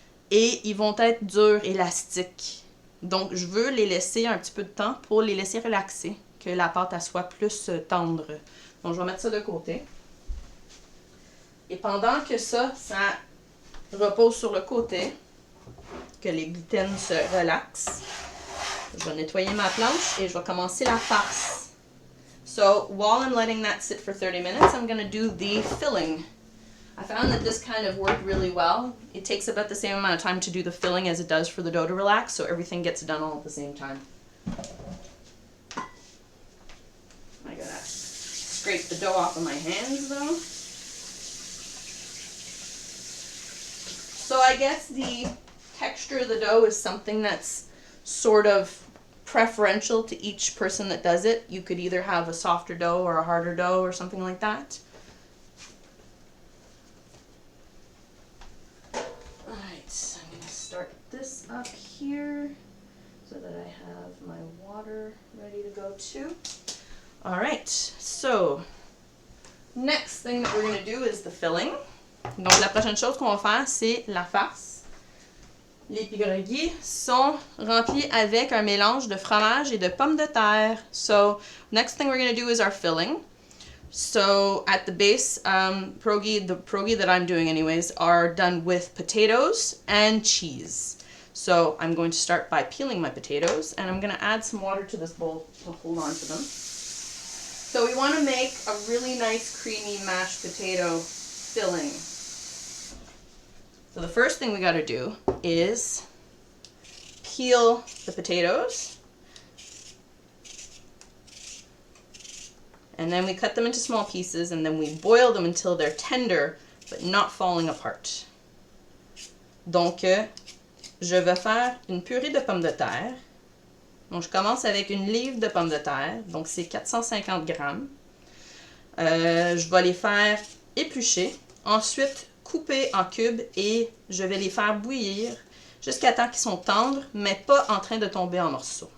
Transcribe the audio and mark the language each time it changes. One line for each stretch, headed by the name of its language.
French: Et ils vont être durs, élastiques. Donc, je veux les laisser un petit peu de temps pour les laisser relaxer, que la pâte elle soit plus tendre. Donc, je vais mettre ça de côté. Et pendant que ça repose sur le côté, que les gluten se relaxent, je vais nettoyer ma planche et je vais commencer la farce.
English: So, while I'm letting that sit for 30 minutes, I'm going to do the filling. I found that this kind of worked really well. It takes about the same amount of time to do the filling as it does for the dough to relax, so everything gets done all at the same time. I gotta scrape the dough off of my hands though. So I guess the texture of the dough is something that's sort of preferential to each person that does it. You could either have a softer dough or a harder dough or something like that. Alright, so I'm going to start this up here so that I have my water ready to go too. Alright, so next thing that we're going to do is the filling.
French: Donc la prochaine chose qu'on va faire, c'est la farce. Les pierogi sont remplis avec un mélange de fromage et de pommes de terre.
English: So, next thing we're going to do is our filling. So, at the base, the pierogi that I'm doing anyways, are done with potatoes and cheese. So, I'm going to start by peeling my potatoes, and I'm going to add some water to this bowl to hold on to them. So, we want to make a really nice creamy mashed potato filling. So the first thing we got to do is peel the potatoes, and then we cut them into small pieces, and then we boil them until they're tender but not falling apart.
French: Donc, je vais faire une purée de pommes de terre. Donc, je commence avec une livre de pommes de terre, donc c'est 450 grammes. Je vais les faire éplucher. Ensuite, couper en cubes et je vais les faire bouillir jusqu'à temps qu'ils sont tendres, mais pas en train de tomber en morceaux.